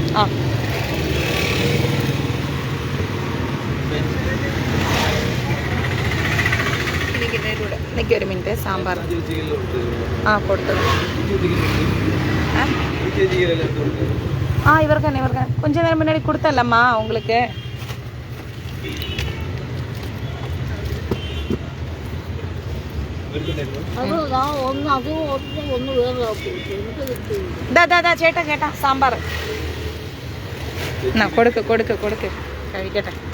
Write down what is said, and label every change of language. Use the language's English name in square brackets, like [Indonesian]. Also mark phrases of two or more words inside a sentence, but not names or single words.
[Malayalam] ആ, എനിക്ക് ഒരു മിനിറ്റ്. സാമ്പാർ ആ കൊടുത്തത്. ആ ഇവർക്ക് തന്നെ [Tamil] கொஞ்ச நேரம் முன்னாடி கொடுத்தல்லம்மா உங்களுக்கு. [Malayalam] ചേട്ടാ സാമ്പാർ കൊടുക്ക് കഴിക്കട്ടെ.